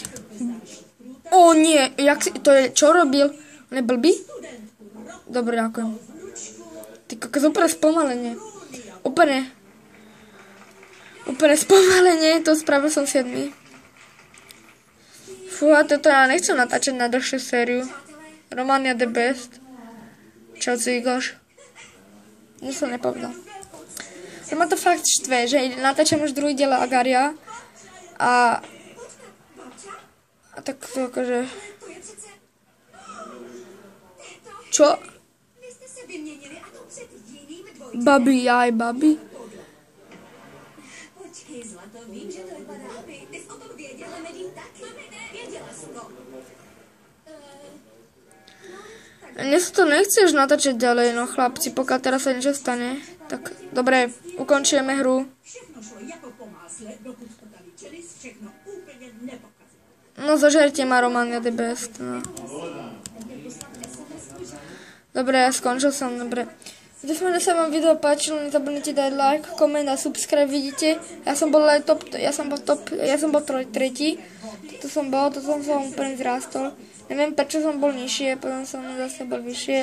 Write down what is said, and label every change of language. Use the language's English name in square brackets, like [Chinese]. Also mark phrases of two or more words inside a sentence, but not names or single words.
[Slovak] O nie, to je, čo robil? On je blbý? Dobre, ďakujem. Ty kokos, úplne spomalenie. Úplne spomalenie, to spravil som 7. Fú, a toto ja nechcem natáčať na dlhšiu sériu. [English] Romania the best. [Slovak] Čau, Cvigoš. Nič som nepovedal. To ma to fakt štve, že natáčam už druhý diel Agaria a tak to akože... Čo? Babi, jaj, babi. [Czech] Počkej, zlato, vím, že to vypadá, ty jsi o tom věděla, Medín taky. Věděla jsi to. [Slovak] Dnes to nechceš natáčať ďalej, no chlapci, pokiaľ teraz sa niečo stane. Tak, dobre, ukončujeme hru. [Czech] Všechno šlo jako po másle, dokud to tady čelis všechno úplně nepokazil. [Slovak] No, zažerte ma, Romania [English] the best, [Slovak] no. Dobre, ja skončil som, dobre. Dúfam, že sa vám video páčilo, nezabudnite dať like, koment a subscribe, vidíte. Ja som bol tretí. To som úplne zrástol. Neviem, prečo som bol nižšie, potom som zase bol vyššie.